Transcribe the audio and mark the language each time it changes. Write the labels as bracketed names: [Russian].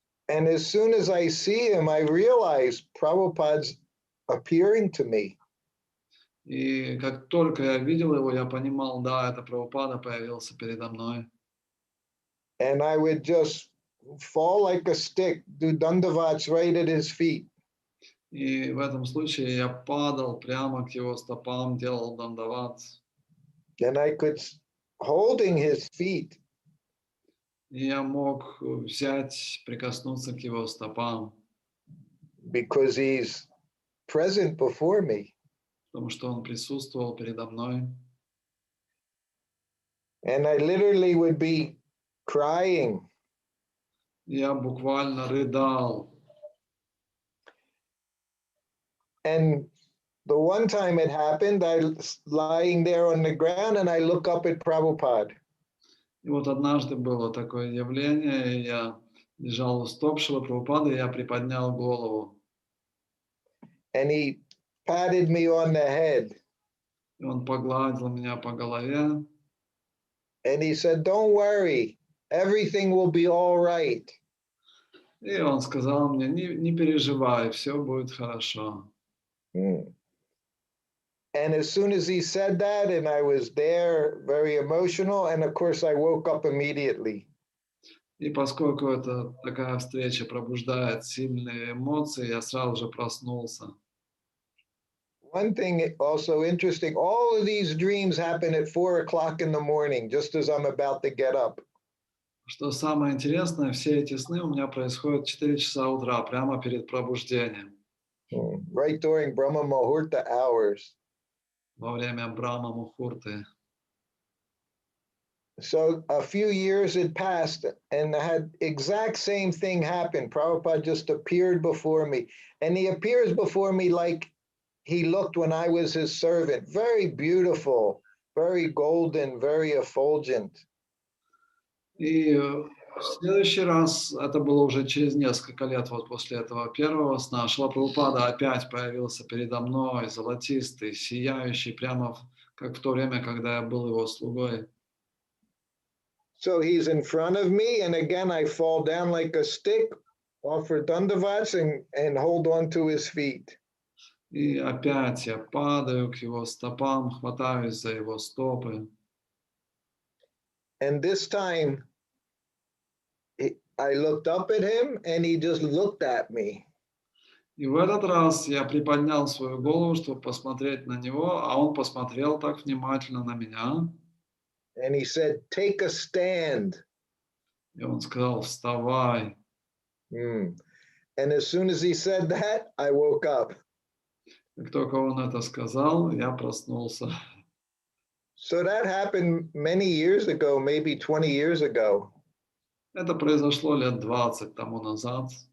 [English] And as soon as I see him, I realize Prabhupada's appearing to me. [Russian] И как только я видел его, я понимал, да, это Прабхупада появился передо мной. [English] And I would just fall like a stick, do dandavats right at his feet. [Russian] И в этом случае я падал прямо к его стопам, делал дандават. [English] And I could, holding his feet, [Russian] И я мог взять, прикоснуться к его стопам, [English] because he's present before me. [Russian] потому что он присутствовал передо мной. [English] And I literally would be crying. [Russian] Я буквально рыдал. [English] And the one time it happened, I was lying there on the ground and I look up at Prabhupada. [Russian] И вот однажды было такое явление, и я лежал у стоп Шрилы Прабхупады, и я приподнял голову. [English] And he patted me on the head. [Russian] И он погладил меня по голове. [English] And he said, "Don't worry, everything will be all right." [Russian] И он сказал мне, не переживай, все будет хорошо. [English] And as soon as he said that, and I was there, very emotional, and of course I woke up immediately. [Russian] И поскольку это такая встреча пробуждает сильные эмоции, я сразу же проснулся. [English] One thing also interesting, all of these dreams happen at 4 o'clock in the morning, just as I'm about to get up. [Russian] Что самое интересное, все эти сны у меня происходят в 4 часа утра, прямо перед пробуждением. [English] Right during Brahma Muhurta hours. [Russian] Во время Брахма Мухурты. [English] So a few years had passed and I had exact same thing happen. Prabhupada just appeared before me, and he appears before me like he looked when I was his servant. Very beautiful, very golden, very effulgent. [Russian] И В следующий раз, это было уже через несколько лет вот после этого первого сна, Шрила Прабхупада опять появился передо мной, золотистый, сияющий, прямо как в то время, когда я был его слугой. [English] So he's in front of me, and again I fall down like a stick, offer dandavats, and hold on to his feet. [Russian] И опять я падаю к его стопам, хватаюсь за его стопы. [English] And this time, I looked up at him, and he just looked at me. [Russian] И в этот раз я приподнял свою голову, чтобы посмотреть на него, а он посмотрел так внимательно на меня. [English] And he said, "Take a stand." [Russian] И он сказал, вставай. [English] And as soon as he said that, I woke up. [Russian] Как только он это сказал, я проснулся. [English] So that happened many years ago, maybe 20 years ago. [Russian] Это произошло лет 20 тому назад.